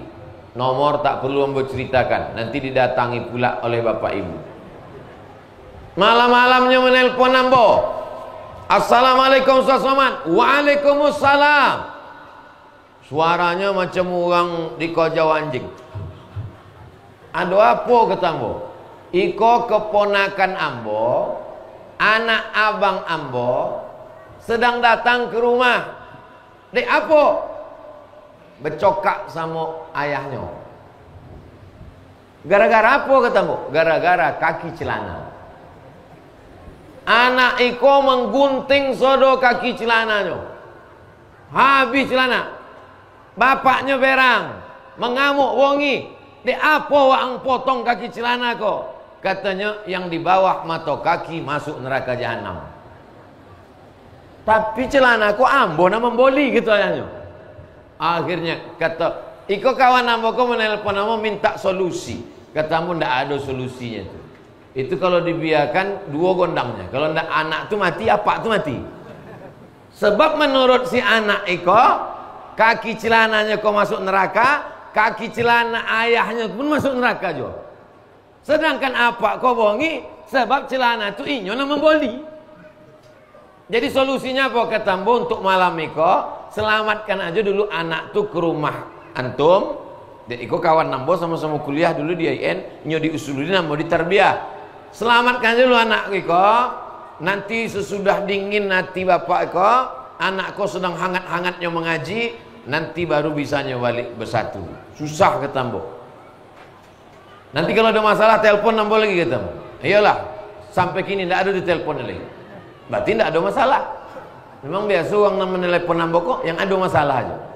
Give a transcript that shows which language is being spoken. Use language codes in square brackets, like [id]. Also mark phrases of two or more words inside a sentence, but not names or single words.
[id] Nomor tak perlu ambo ceritakan, nanti didatangi pula oleh bapak ibu. Malam-malamnya menelpon ambo. Assalamualaikum Ustaz Somad. Waalaikumsalam. Suaranya macam orang di kojau anjing. Ada apa kata ambo? Iko keponakan ambo, anak abang ambo sedang datang ke rumah. Dek apa? Bercokak sama ayahnya. Gara-gara apa kata ambo? Gara-gara kaki celana. Anak iko menggunting sodo kaki celananya. Habis celana. Bapaknya berang, mengamuk wongi. Dek apa wang potong kaki celana kok? Katanya yang di bawah mata kaki masuk neraka jahanam. Tapi celana kok ambo nama memboli gitu ayahnya. Akhirnya kata, iko kawan ambo kok menelpon ambo minta solusi. Kata ambo ndak ada solusinya tuh. Itu kalau dibiarkan dua gondangnya. Kalau ndak anak tuh mati, apa tuh mati. Sebab menurut si anak iko, kaki celananya kok masuk neraka, kaki celana ayahnya pun masuk neraka juga. Sedangkan apa kok bongi? Sebab celana itu inyo nama memboli. Jadi solusinya apa kata ambo untuk malam iko? Selamatkan aja dulu anak tuh ke rumah antum. Dek iko kawan nambo sama-sama kuliah dulu di IN, nyo diusulin nambo di tarbiyah. Selamatkan aja dulu anak iko. Nanti sesudah dingin nanti bapak iko, anak kau sedang hangat-hangatnya mengaji, nanti baru bisanya balik bersatu. Susah kata ambo. Nanti kalau ada masalah telepon nambo lagi kata ambo. Iyalah, sampai kini tidak ada di telepon lagi. Berarti tidak ada masalah. Memang biasa orang menelepon nambo kok yang ada masalah aja.